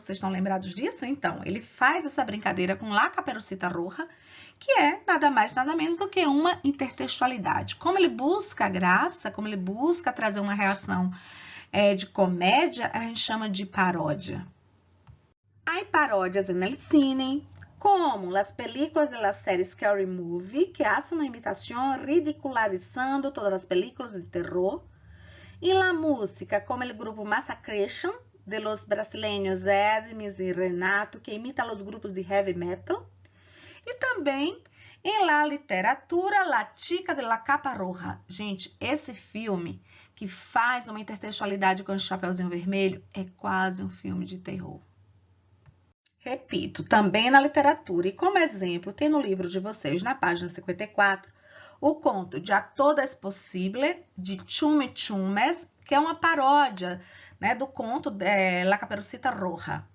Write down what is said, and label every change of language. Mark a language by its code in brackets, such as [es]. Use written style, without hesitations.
[pt] Vocês estão lembrados disso? Então, ele faz essa brincadeira com La Caperucita Roja, que é nada mais, nada menos do que uma intertextualidade. Como ele busca graça, como ele busca trazer uma reação de comédia, a gente chama de paródia. [es] Hay paródias en el cine, como las películas de la serie Scary Movie, que hacen una imitación ridicularizando todas las películas de terror. E la música, como el grupo Massacration, de los brasileños Hermes e Renato, [pt] que imita os grupos de heavy metal. [es] E também em la literatura, La Chica de la Capa Roja. [pt] Gente, esse filme que faz uma intertextualidade com o Chapeuzinho Vermelho é quase um filme de terror. Repito, também na literatura. E como exemplo, tem no livro de vocês, na página 54, o conto de A Todo es Posible, de Chume Chumes, que é uma paródia, né, do conto de La Caperucita Roja.